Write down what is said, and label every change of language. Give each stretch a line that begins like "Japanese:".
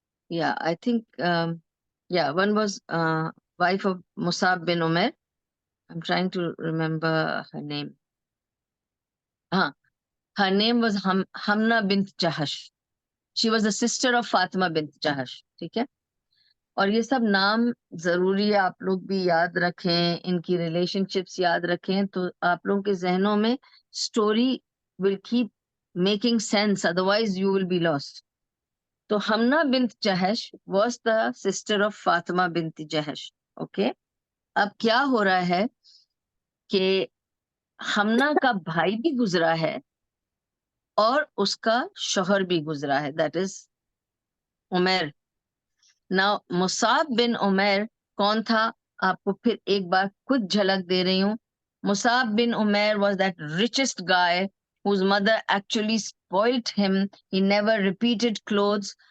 English: Yeah, I think yeah, one was wife of Musab bin Umair. I'm trying to remember her name. Her name was Hamna bint Jahash. She was the sister of Fatima bint Jahash.
Urdu: ٹھیک ہے. اور یہ سب نام ضروری ہے آپ لوگ بھی یاد رکھیں, ان کی ریلیشن شپس یاد رکھیں, تو آپ لوگوں کے ذہنوں میں
English: Story will keep making sense, otherwise you will be lost. تو Hamna bint Jahsh was the sister of Fatima bint Jahsh.
Urdu: اوکے, اب کیا ہو رہا ہے کہ ہمنا کا بھائی بھی گزرا ہے اور اس کا شوہر بھی گزرا ہے,
English: that is
Urdu: عمیر. نا مصعب بن عمیر کون تھا, آپ کو پھر ایک بار کچھ جھلک دے رہی ہوں.
English: Musab bin Umair was that richest guy whose mother actually spoilt him. He never repeated clothes.